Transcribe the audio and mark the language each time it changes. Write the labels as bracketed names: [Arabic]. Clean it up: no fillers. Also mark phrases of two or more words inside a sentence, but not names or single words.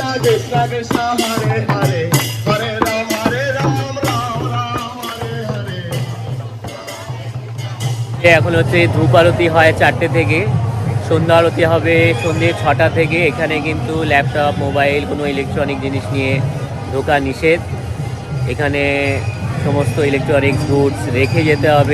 [Sanskrit] Krishna, Hare Hare, Hare Ram, Ram Ram, Hare Hare. [Bangla] এখন হচ্ছে ধূপ আরতি হয় 4টে থেকে, সন্ধ্যা আরতি হবে সন্ধ্যে 6টা থেকে। এখানে কিন্তু ল্যাপটপ, মোবাইল, কোনো ইলেকট্রনিক জিনিস নিয়ে ঢোকা নিষেধ। এখানে সমস্ত [English] electronics goods [Bangla] রেখে যেতে হবে।